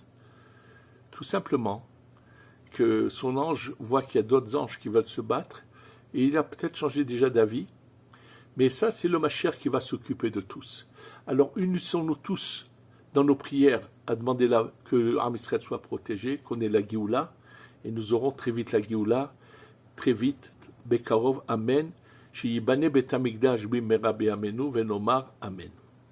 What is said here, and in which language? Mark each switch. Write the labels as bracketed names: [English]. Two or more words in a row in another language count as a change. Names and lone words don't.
[French] Tout simplement que son ange voit qu'il y a d'autres anges qui veulent se battre, et il a peut-être changé déjà d'avis, mais ça, c'est le Mashiach qui va s'occuper de tous. Alors, unissons-nous tous dans nos prières à demander que l'Am Israël soit protégé, qu'on ait la Géoula, et nous aurons très vite la Géoula, très vite, [Hebrew] בקרוב, אמן, שיבנה בית המקדש במהרה בימינו ונאמר אמן.